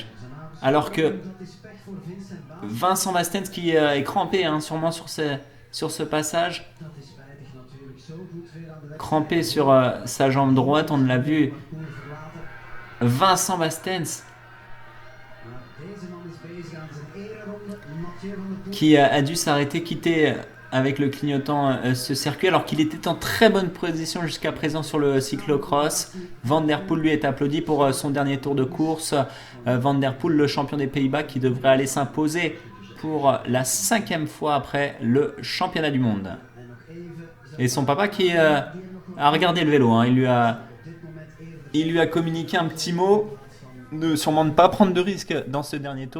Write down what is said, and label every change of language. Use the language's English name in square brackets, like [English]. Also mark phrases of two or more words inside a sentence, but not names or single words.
[French] Alors que Vincent Wastens qui est crampé sûrement sur ce passage, crampé sur sa jambe droite, on l'a vu. Vincent Wastens qui a dû s'arrêter, quitter avec le clignotant ce circuit alors qu'il était en très bonne position jusqu'à présent sur le cyclocross. Van der Poel lui est applaudi pour son dernier tour de course. Van der Poel, le champion des Pays-Bas, qui devrait aller s'imposer pour la 5e fois après le championnat du monde. Et son papa qui a regardé le vélo, il lui a communiqué un petit mot, sûrement ne pas prendre de risque dans ce dernier tour.